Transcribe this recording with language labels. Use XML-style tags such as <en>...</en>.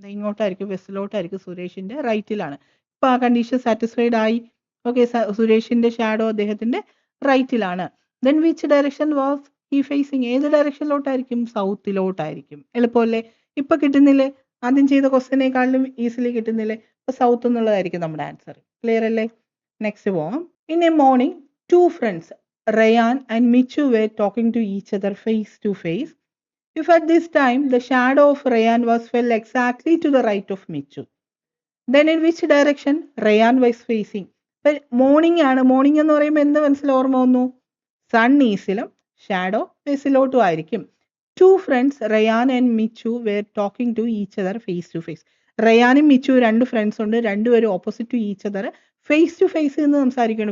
<ml>ഇങ്ങോട്ടായിരിക്കും, വെസ്റ്റിലോട്ടായിരിക്കും. സുരേഷിന്റെ റൈറ്റിലാണ്. ഇപ്പൊ ആ കണ്ടീഷൻ സാറ്റിസ്ഫൈഡ് ആയി. ഓക്കെ, സുരേഷിന്റെ ഷാഡോ അദ്ദേഹത്തിന്റെ റൈറ്റിലാണ്.</ml> <en>Then which direction was he facing?</en> <ml>ഏത് ഡയറക്ഷനിലോട്ടായിരിക്കും? സൗത്തിലോട്ടായിരിക്കും. എളുപ്പമല്ലേ? ഇപ്പൊ കിട്ടുന്നില്ലേ? ആദ്യം ചെയ്ത ക്വസ്റ്റ്യനേക്കാളും ഈസിലി കിട്ടുന്നില്ലേ? അപ്പൊ സൗത്ത് എന്നുള്ളതായിരിക്കും നമ്മുടെ ആൻസർ. ക്ലിയർ അല്ലേ? നെക്സ്റ്റ് പോവാം.</ml> <en>In a morning, two friends Rayan and Michu were talking to each other face to face. If at this time the shadow of Rayan was fell exactly to the right of Michu, then in which direction Rayan was facing?</en> <ml>Morning ആണ്. Morning എന്ന് പറയുമ്പോൾ എന്ത് മനസ്സിൽ ഓർമ്മ വന്നു? Sun ഈസിലും shadow വെസ്റ്റിലോട്ടും ആയിരിക്കും.</ml> <en>Two friends Rayan and Michu were talking to each other face to face.</en> <ml>റയാനും Michu രണ്ട് friends ഉണ്ട്, രണ്ടുപേരും</ml> <en>opposite to each other face to face</en> <ml>എന്ന് സംസാരിക്കുകയാണ്.</ml>